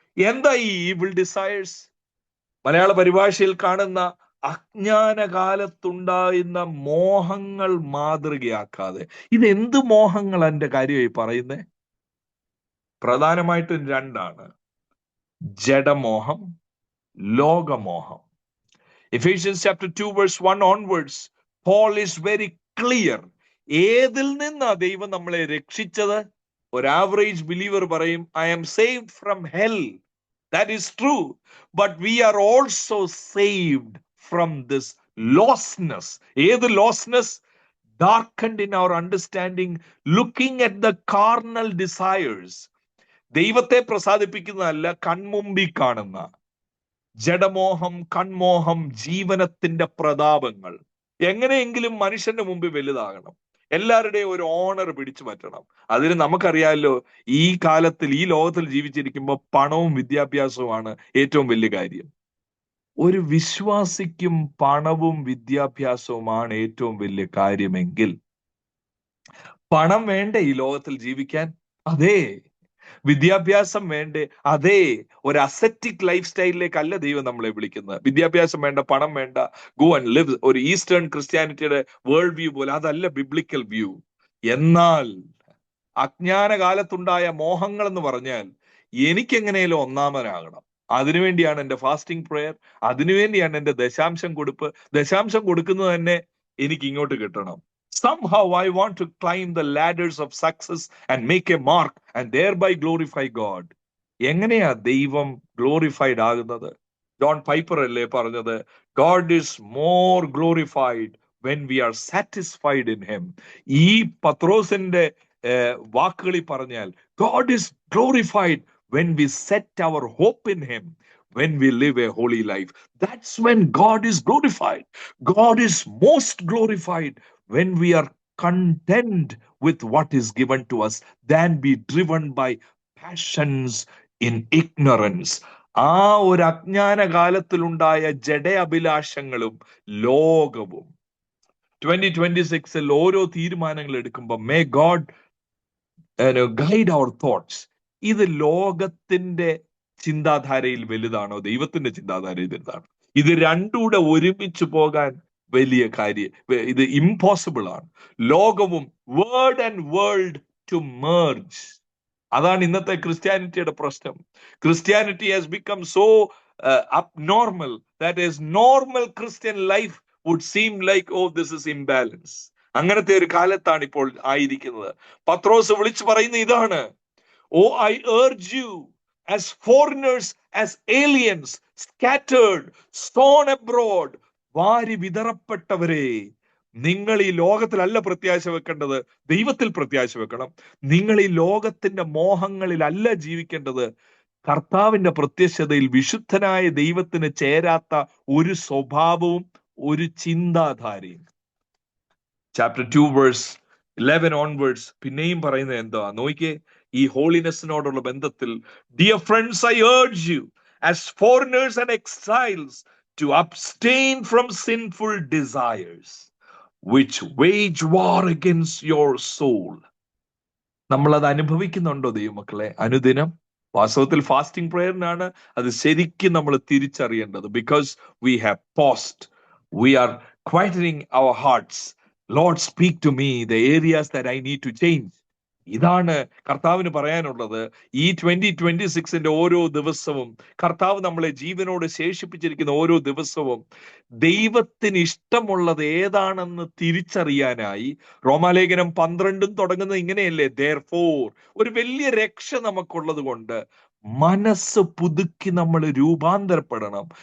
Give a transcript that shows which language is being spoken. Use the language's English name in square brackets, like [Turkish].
[Malayalam] എന്താ ഈ evil desires? മലയാള പരിഭാഷയിൽ കാണുന്ന അജ്ഞാനകാലത്തുണ്ടായിരുന്ന മോഹങ്ങൾ മാതൃകയാക്കാതെ. ഇത് എന്ത് മോഹങ്ങൾ എന്റെ കാര്യമായി പറയുന്നേ? പ്രധാനമായിട്ടും രണ്ടാണ്: ജഡമോഹം, ലോകമോഹം. [English] Ephesians chapter 2 verse 1 onwards, Paul is very clear. [Malayalam] ഏതിൽ നിന്നാ ദൈവം നമ്മളെ രക്ഷിച്ചത്? ഒരു ആവറേജ് ബിലീവർ പറയും, [English] I am saved from hell. That is true. But we are also saved from this lostness. [Malayalam] ഏത് ലോസ്നെസ്? [English] darkened in our understanding, looking at the carnal desires. [Malayalam] ദൈവത്തെ പ്രസാദിപ്പിക്കുന്നതല്ല, കൺമുമ്പിൽ കാണുന്ന ജഡമോഹം, കൺമോഹം, ജീവനത്തിന്റെ പ്രതാപങ്ങൾ. എങ്ങനെയെങ്കിലും മനുഷ്യന്റെ മുമ്പിൽ വലുതാകണം, എല്ലാവരുടെയും ഒരു ഓണർ പിടിച്ചു പറ്റണം. അതിന് നമുക്കറിയാമല്ലോ, ഈ കാലത്തിൽ ഈ ലോകത്തിൽ ജീവിച്ചിരിക്കുമ്പോൾ പണവും വിദ്യാഭ്യാസവുമാണ് ഏറ്റവും വലിയ കാര്യം. ഒരു വിശ്വാസിക്കും പണവും വിദ്യാഭ്യാസവുമാണ് ഏറ്റവും വലിയ കാര്യമെങ്കിൽ പണം വേണ്ടേ ഈ ലോകത്തിൽ ജീവിക്കാൻ? അതെ. വിദ്യാഭ്യാസം വേണ്ടേ? അതെ. ഒരു അസെറ്റിക് ലൈഫ് സ്റ്റൈലിലേക്കല്ല ദൈവം നമ്മളെ വിളിക്കുന്നത്. വിദ്യാഭ്യാസം വേണ്ട, പണം വേണ്ട, [English] Go and live. [Malayalam] ഒരു ഈസ്റ്റേൺ ക്രിസ്ത്യാനിറ്റിയുടെ വേൾഡ് വ്യൂ പോലെ അതല്ല ബിബ്ലിക്കൽ വ്യൂ. എന്നാൽ അജ്ഞാന കാലത്തുണ്ടായ മോഹങ്ങൾ എന്ന് പറഞ്ഞാൽ എനിക്കെങ്ങനെയും ഒന്നാമനാകണം. അതിനുവേണ്ടിയാണ് എന്റെ ഫാസ്റ്റിംഗ് പ്രെയർ, അതിനുവേണ്ടിയാണ് എന്റെ ദശാംശം കൊടുപ്പ്. ദശാംശം കൊടുക്കുന്നത് തന്നെ എനിക്ക് ഇങ്ങോട്ട് കിട്ടണം. [English] Somehow I want to climb the ladders of success and make a mark and thereby glorify God. [Malayalam] എങ്ങനെയാ ദൈവം ഗ്ലോറിഫൈഡ് ആകുന്നത്? ജോൺ പൈപ്പർ അല്ലേ പറഞ്ഞത്, [English] God is more glorified when we are satisfied in him. [Malayalam] ഈ പത്രോസിന്റെ വാക്കുകളിൽ പറഞ്ഞാൽ, [English] God is glorified when we set our hope in him, when we live a holy life. That's when God is glorified. God is most glorified when we are content with what is given to us than be driven by passions in ignorance. [Malayalam] ആ ഒരു അജ്ഞാന കാലത്തിലുണ്ടായ ജഡ അഭിലാഷങ്ങളും ലോകവും 2026 ഓരോ തീരുമാനങ്ങൾ എടുക്കുമ്പോൾ [English] May God guide our thoughts. [Malayalam] ഇത് ലോകത്തിന്റെ ചിന്താധാരയിൽ വലുതാണോ, ദൈവത്തിന്റെ ചിന്താധാരയിൽ വലുതാണോ? ഇത് രണ്ടുകൂടെ ഒരുമിച്ച് പോകാൻ വലിയ കാര്യം, ഇത് ഇമ്പോസിബിൾ ആണ്. ലോകവും word and world to merge. അതാണ് ഇന്നത്തെ ക്രിസ്ത്യാനിറ്റിയുടെ പ്രശ്നം. [English] Christianity has become so abnormal that is normal Christian life would seem like, oh, this is imbalance. [Malayalam] അങ്ങനത്തെ ഒരു കാലത്താണ് ഇപ്പോൾ ആയിരിക്കുന്നത്. പത്രോസ് വിളിച്ചു പറയുന്ന ഇതാണ്, [English] oh, I urge you as foreigners, as aliens, scattered, sown abroad, [Malayalam] വാരി വിതറപ്പെട്ടവരെ, നിങ്ങൾ ഈ ലോകത്തിലല്ല പ്രത്യാശ വെക്കേണ്ടത്, ദൈവത്തിൽ പ്രത്യാശ വെക്കണം. നിങ്ങൾ ഈ ലോകത്തിന്റെ മോഹങ്ങളിലല്ല ജീവിക്കേണ്ടത്, കർത്താവിന്റെ പ്രത്യക്ഷതയിൽ വിശുദ്ധനായ ദൈവത്തിന് ചേരാത്ത ഒരു സ്വഭാവവും ഒരു ചിന്താധാരയും. ചാപ്റ്റർ 2 വേഴ്സ് 11 ഓൺവേർഡ്സ് പിന്നെയും പറയുന്നത് എന്താ നോക്കിയേ. ഈ ഹോളിനെസ്സിനോടുള്ള ബന്ധത്തിൽ, [English] Dear friends, I urge you as foreigners and exiles to abstain from sinful desires which wage war against your soul. [Malayalam] നമ്മൾ അത് അനുഭവിക്കുന്നുണ്ടോ ദൈവമക്കളെ അനുദിനം? വാസ്തവത്തിൽ ഫാസ്റ്റിംഗ് പ്രയറിനാണ് അത് ശരിക്കും നമ്മൾ തിരിച്ചറിയേണ്ടത്. [English] Because we have post, we are quietening our hearts. Lord, speak to me the areas that I need to change. [Malayalam] ഇതാണ് കർത്താവിന് പറയാനുള്ളത്. ഈ 2026 ഓരോ ദിവസവും കർത്താവ് നമ്മളെ ജീവനോട് ശേഷിപ്പിച്ചിരിക്കുന്ന ഓരോ ദിവസവും ദൈവത്തിന് ഇഷ്ടമുള്ളത് ഏതാണെന്ന് തിരിച്ചറിയാനായി. റോമാലേഖനം 12 തുടങ്ങുന്നത് ഇങ്ങനെയല്ലേ, therefore, ഒരു വലിയ രക്ഷ നമുക്കുള്ളത് കൊണ്ട് മനസ്സ് പുതുക്കി നമ്മൾ രൂപാന്തരപ്പെടണം.